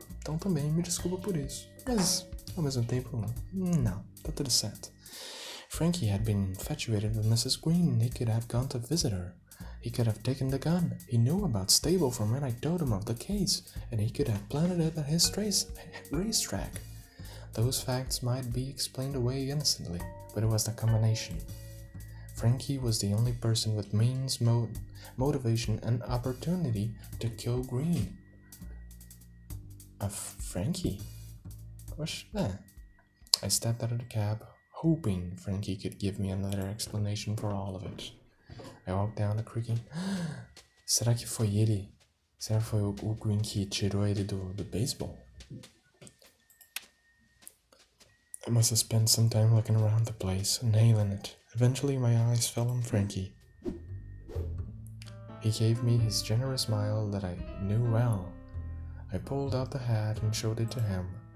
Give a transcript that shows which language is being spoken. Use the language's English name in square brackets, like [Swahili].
[Portuguese] Então também me desculpa por isso. Mas, ao mesmo tempo, não, tá tudo certo. [English] Frankie had been infatuated with Mrs. Green. He could have gone to visit her. He could have taken the gun. He knew about Stable from when I told him of the case, and he could have planted it at his racetrack. Those facts might be explained away innocently, but it was the combination. Frankie was the only person with means, motivation, and opportunity to kill Green. Frankie? What's that? I stepped out of the cab, hoping Frankie could give me another explanation for all of it. I walked down the creaking. [Portuguese] Será que foi ele? Será que foi o Green que tirou ele do beisebol? [English] I must have spent some time looking around the place, nailing it. Eventually my eyes fell on Frankie. He gave me his generous smile that I knew well. I pulled out the hat and showed it to him.